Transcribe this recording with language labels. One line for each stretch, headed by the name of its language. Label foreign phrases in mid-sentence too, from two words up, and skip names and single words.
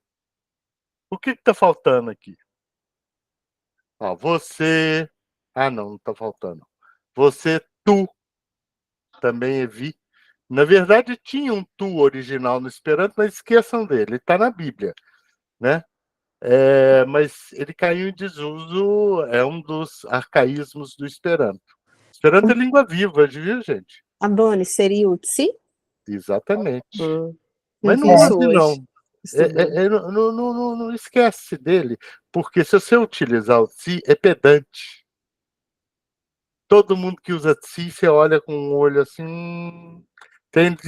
Portuguese: O que tá faltando aqui? Você. Não tá faltando. Você, tu. Também é vi. Na verdade, tinha um tu original no Esperanto, mas esqueçam dele. Ele tá na Bíblia, né? Mas ele caiu em desuso, é um dos arcaísmos do Esperanto. Esperanto é língua viva, viu, gente? Abone, seria o tsi? Exatamente. Mas não use, não. Não esquece dele, porque se você utilizar o tsi, é pedante. Todo mundo que usa tsi, você olha com um olho assim, entende?